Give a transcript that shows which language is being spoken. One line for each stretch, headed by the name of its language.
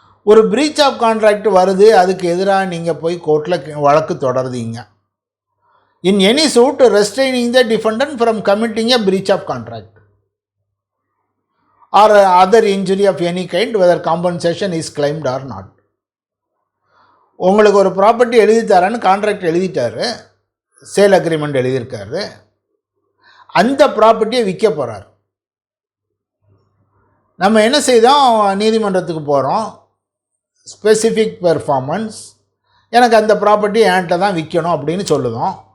Tamil: ஒரு breach of contract வருது, அதுக்கு எதிராக நீங்கள் போய் கோர்ட்டில் வழக்கு தொடருதீங்க.
English: In any suit restraining the defendant from committing a breach of contract or other injury of any kind, whether compensation is claimed or not.
Tamil: உங்களுக்கு ஒரு ப்ராப்பர்ட்டி எழுதி தரேன்னு கான்ட்ராக்ட் எழுதிட்டாரு, சேல் அக்ரிமெண்ட் எழுதியிருக்காரு, அந்த ப்ராப்பர்ட்டியை விற்க போகிறார். நம்ம என்ன செய்தோம், நீதிமன்றத்துக்கு போகிறோம், ஸ்பெசிஃபிக் பெர்ஃபார்மன்ஸ், எனக்கு அந்த ப்ராப்பர்ட்டி என்கிட்ட தான் விற்கணும் அப்படின்னு சொல்லுவோம்.